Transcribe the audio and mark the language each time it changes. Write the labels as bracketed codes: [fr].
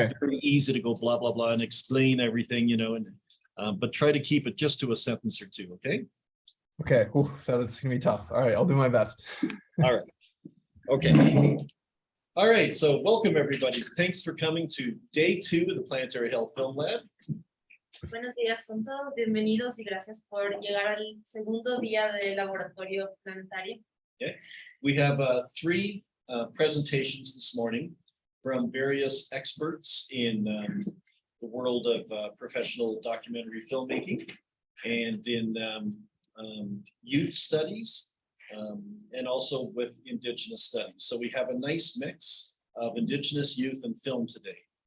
[en] It's very easy to go blah, blah, blah and explain everything, you know, and but try to keep it just to a sentence or two, okay? Okay. Ooh, that's gonna be tough. All right, I'll do my best. All right. Okay. All right, so welcome everybody. Thanks for coming to day 2 of the Planetary Health Film Lab. [es] Buenos días con todos, bienvenidos y gracias por llegar al segundo día del laboratorio planetario. [en] Okay. We have 3 presentations this morning from various experts in the world of professional documentary filmmaking and in youth studies. And also with Indigenous studies. So we have a nice mix of Indigenous youth and film today.